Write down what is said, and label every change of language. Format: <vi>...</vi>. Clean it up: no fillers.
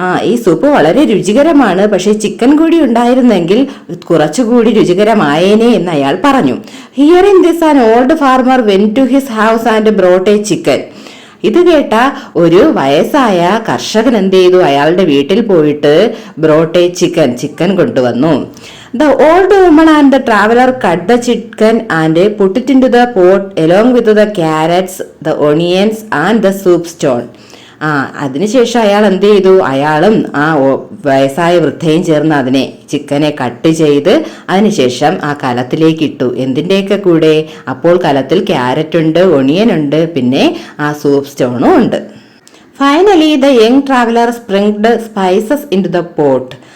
<ml>ഈ സൂപ്പ് വളരെ രുചികരമാണ്, പക്ഷേ ചിക്കൻ കൂടി ഉണ്ടായിരുന്നെങ്കിൽ കുറച്ചുകൂടി രുചികരമായേനെ എന്ന് അയാൾ പറഞ്ഞു.</ml> <en>Hearing this an old farmer went to his house and brought a chicken.</en> <ml>ഇത് കേട്ട ഒരു വയസ്സായ കർഷകൻ എന്ത് ചെയ്തു? അയാളുടെ വീട്ടിൽ പോയിട്ട്</ml> <en>brought a chicken</en> <ml>കൊണ്ടുവന്നു.</ml> <en>The old woman and the traveler cut the chicken and put it into the pot along with the carrots, the onions and the soup stone.</en> <ml>അതിനുശേഷം അയാൾ എന്ത് ചെയ്തു? അയാളും ആ വയസ്സായ വൃദ്ധയും ചേർന്ന് അതിനെ ചിക്കനെ കട്ട് ചെയ്ത് അതിനുശേഷം ആ കലത്തിലേക്ക് ഇട്ടു. എന്തിൻ്റെയൊക്കെ കൂടെ? അപ്പോൾ കലത്തിൽ ക്യാരറ്റ് ഉണ്ട്, ഒണിയൻ ഉണ്ട്, പിന്നെ ആ സൂപ്പ് സ്റ്റോണും ഉണ്ട്.</ml> <en>Finally the young traveller sprinkled spices into the pot.</en>